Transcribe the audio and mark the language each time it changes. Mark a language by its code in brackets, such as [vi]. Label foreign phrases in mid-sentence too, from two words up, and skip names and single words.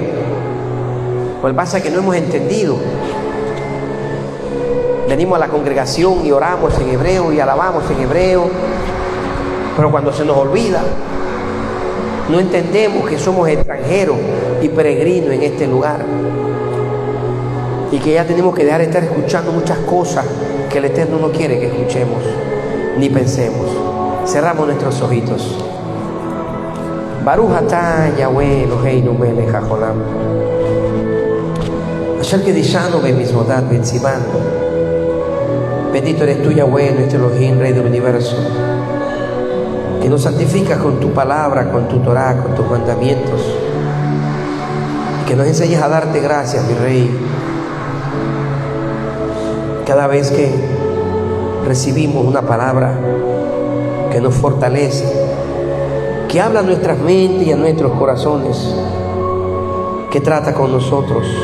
[es] Pues pasa que no hemos entendido. Venimos a la congregación y oramos en hebreo y alabamos en hebreo, pero cuando se nos olvida, no entendemos que somos extranjeros y peregrinos en este lugar, y que ya tenemos que dejar de estar escuchando muchas cosas que el Eterno no quiere que escuchemos ni pensemos. Cerramos nuestros ojitos. [he] ברוך אתה יהוה אלוהינו מלך העולם, אשר קדשנו במצוותיו וצוונו. [es] Bendito eres tú, Yahweh, nuestro Elohim, Rey del universo, que nos santificas con tu palabra, con tu Torah, con tus mandamientos, que nos enseñes a darte gracias, mi Rey, cada vez que recibimos una palabra que nos fortalece, que habla a nuestras mentes y a nuestros corazones, que trata con nosotros,